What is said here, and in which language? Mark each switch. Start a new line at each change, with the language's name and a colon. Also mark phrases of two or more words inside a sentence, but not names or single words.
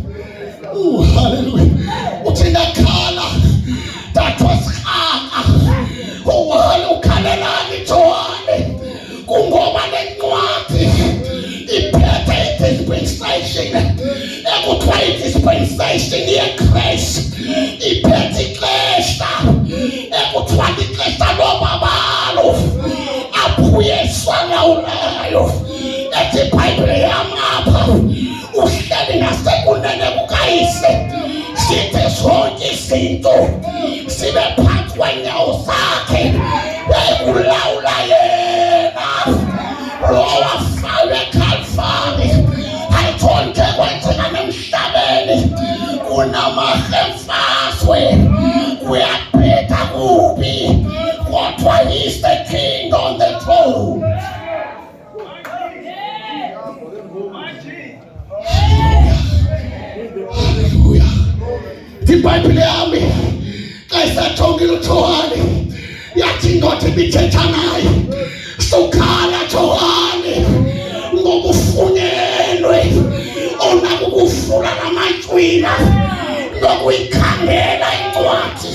Xhosa: Hallelujah. Uthi ndakhala ndathwa sikhaka. Ukhalelani Johane kungoba lencwadi iphethe dispensation ekuthiwa i-dispensation yeGrace, iphethe ixesha ekuthiwa ixesha lobabalo apho uYesu alawulayo. Ethi iBhayibheli yami apha uhleli ngasekunene kukayise, sithe zonke izinto sibe phansi kwenyawo zakhe. Ukulawula yena lo wafalwe eKalvari, ayitho nje kwenzeka nemhlabeni. Kunamahle emfazwe, kuyabheda kubi, kodwa
English: he's the king on the throne.
Xhosa: Hallelujah. IBhayibheli yami xa isathongile uJohane yathi indoda ibithetha naye, sukhala Johane ngoba ufunyenwe onako ukuvula namacwina nokuyikhangela incwadi.